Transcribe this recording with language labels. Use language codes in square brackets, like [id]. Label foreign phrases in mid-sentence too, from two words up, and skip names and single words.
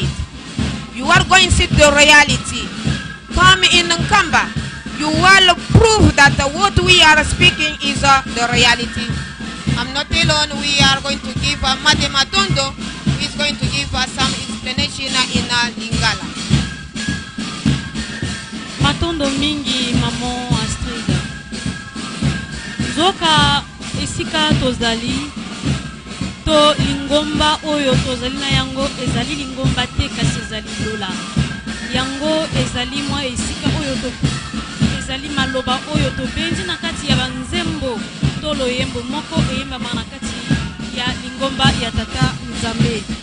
[en] You are going to see the reality. Come in Nkamba. You will prove that what we are speaking is the reality. I'm not alone. We are going to give Madame Matondo who is going to give us some explanation in Lingala. [ln] Matondo mingi maman Astrid. Zoka esika tozali to lingomba oyo tozali na yango ezali lingomba te kasi ezali lola yango ezali mwa esika oyo ezali maloba oyo tobendi na kati ya banzembo to loyembo moko eyembama na kati ya lingomba ya tata Nzambe.